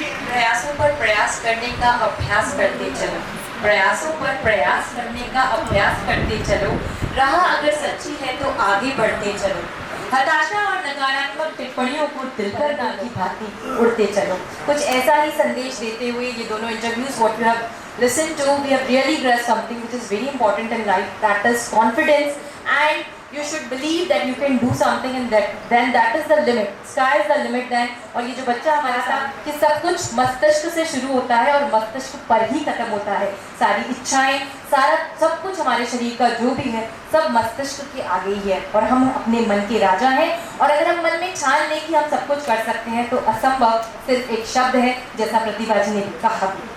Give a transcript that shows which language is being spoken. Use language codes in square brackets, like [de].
[hi] प्रयासों पर प्रयास करने का अभ्यास करते चलो, प्रयासों पर प्रयास करने का अभ्यास करते चलो, राह अगर सच्ची है तो आगे बढ़ते चलो, हताशा और नकारात्मक टिप्पणियों को दिल पर ना की भांति उड़ते चलो। कुछ ऐसा ही संदेश देते हुए ये दोनों interviews [en] What we have listened to, we have really grasped something which is very important in life, that is confidence, and you should believe that you can do something, and then that is the limit, sky is the limit then। [hi] और ये जो बच्चा हमारा था कि सब कुछ मस्तिष्क से शुरू होता है और मस्तिष्क पर ही खत्म होता है, सारी इच्छाएं, सारा सब कुछ हमारे शरीर का जो भी है सब मस्तिष्क के आगे ही है, और हम अपने मन के राजा हैं। और अगर हम मन में ठान लें कि हम सब कुछ कर सकते हैं तो असंभव सिर्फ एक शब्द है, जैसा प्रतिभा जी ने कहा।